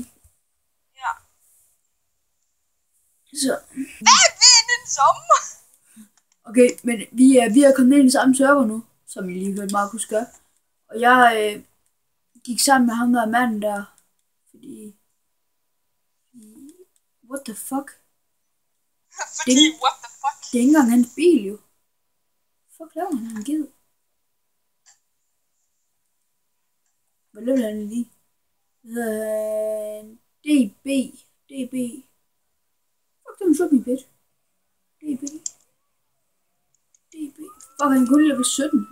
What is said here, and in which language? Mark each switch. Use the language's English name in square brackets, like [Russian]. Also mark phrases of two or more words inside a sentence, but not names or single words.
[Danish] Ja. Så. Hvad ved den som? Okay, men vi er kommet ind i samme server nu, som I lige hørte Markus gøre. Og jeg gik sammen med ham der manden der, fordi... [English] What the fuck? What the fuck? [Danish] Det er ikke engang hans bil, jo. Fuck laver han gid? Hvad løber han lige? DB. Fuck, det er en [English] shopping pit. [Danish] DB. Fuck, han kunne level 17.